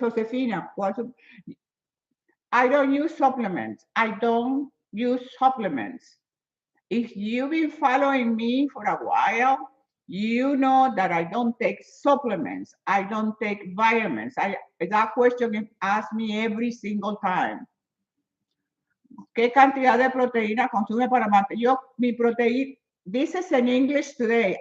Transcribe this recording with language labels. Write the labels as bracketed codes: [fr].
[en] Josefina, I don't use supplements. I don't use supplements. If you've been following me for a while, You know that I don't take supplements. I don't take vitamins. That question is asked me every single time. [es] ¿Qué cantidad de proteína consume para mantener? Mi proteína, [en] this is in English today.